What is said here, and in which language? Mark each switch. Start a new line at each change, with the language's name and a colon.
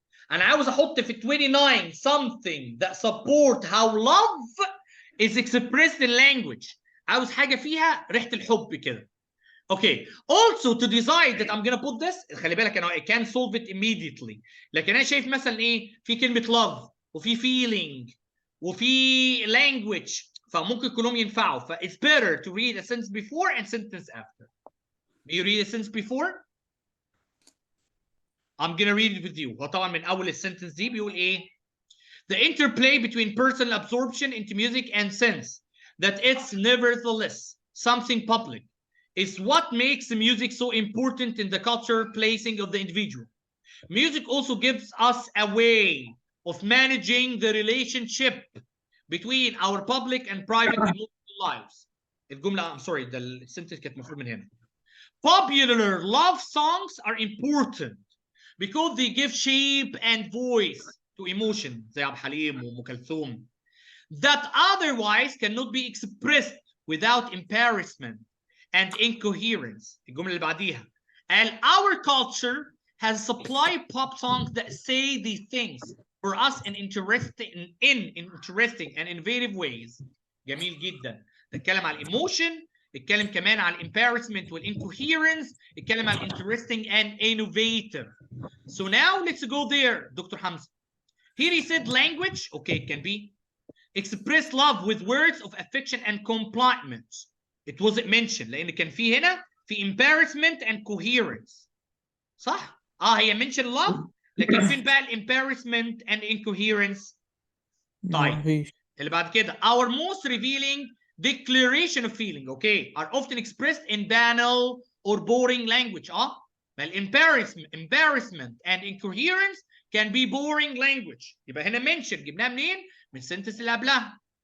Arabic: أنا عاوز أحط في
English: 29 something that support how love is expressed in language.
Arabic: عاوز حاجة فيها ريحة الحب كده.
English: Okay, also to decide that I'm gonna put this
Arabic: خلي بالك أنا
English: I can solve it immediately.
Arabic: لكن أنا شايف مثلا إيه في كلمة love وفي feeling وفي language فممكن كلهم ينفعوا.
English: ف it's better to read a sentence before and sentence after. Do you read a sentence before? I'm gonna read it with you.
Arabic: هو طبعا من أول السنتنس دي بيقول إيه؟
English: The interplay between personal absorption into music and sense that it's nevertheless something public is what makes music so important in the cultural placing of the individual. Music also gives us a way of managing the relationship between our public and private emotional lives.
Arabic: الجملة
English: I'm sorry the sentence
Arabic: كانت مفروض من هنا.
English: Popular love songs are important because they give shape and voice to emotion
Arabic: زي عبد الحليم وأم كلثوم
English: that otherwise cannot be expressed without embarrassment and incoherence.
Arabic: الجملة اللي بعديها.
English: And our culture has supplied pop songs that say these things for us in interesting and innovative ways.
Arabic: جميل جدا. نتكلم على الايموشن، نتكلم كمان على الامبارسمنت والincoherence، نتكلم على
English: interesting and innovative. So now let's go there, Dr. Hamza. Here he said language, okay, it can be express love with words of affection and compliment. It wasn't mentioned
Arabic: لان كان في هنا في
English: embarrassment and coherence.
Arabic: صح؟ هي mentioned love لكن فين بقى
English: embarrassment and incoherence؟
Arabic: طيب مفيش.
English: اللي بعد كده our most revealing declaration of feeling okay are often expressed in banal or boring language
Arabic: ما
English: embarrassment and incoherence can be boring language
Arabic: يبقى هنا
English: mention
Arabic: جبناها منين؟ من السنتنس اللي قبلها.